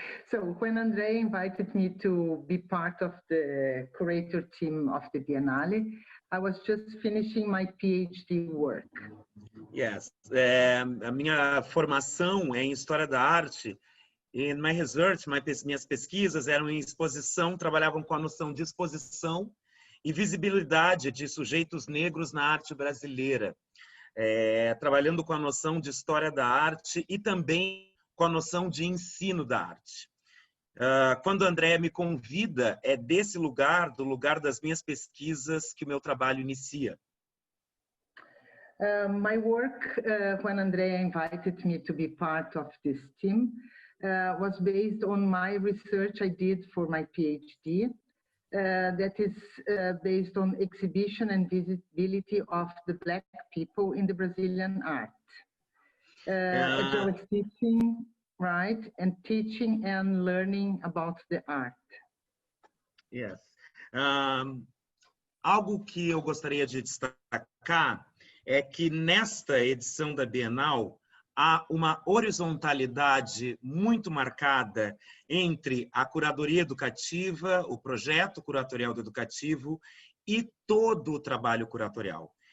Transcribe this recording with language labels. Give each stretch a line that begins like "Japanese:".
English: So when Andrea invited me to be part of the curator team of the Biennale, I was just finishing my PhD work. Yes.
Portuguese: A minha formação é em História da Arte.
English: In my research,
Portuguese: minhas pesquisas eram em exposição, trabalhavam com a noção de exposição e visibilidade de sujeitos negros na arte brasileira. Trabalhando com a noção de História da Arte e também com a noção de ensino da arte. Quando a Andrea me convida, é desse lugar, do lugar das minhas pesquisas, que o meu trabalho inicia.
English: My work, when Andrea invited me to be part of this team, was based on my research I did for my PhD, that is based on exhibition and visibility of the Black people in the Brazilian art. As well as teaching, right, and teaching and learning about the art. Yes.
Portuguese: Algo que eu gostaria de destacar é que nesta edição da Bienal há uma horizontalidade muito marcada entre a curadoria educativa, o projeto curatorial do educativo e todo o trabalho curatorial.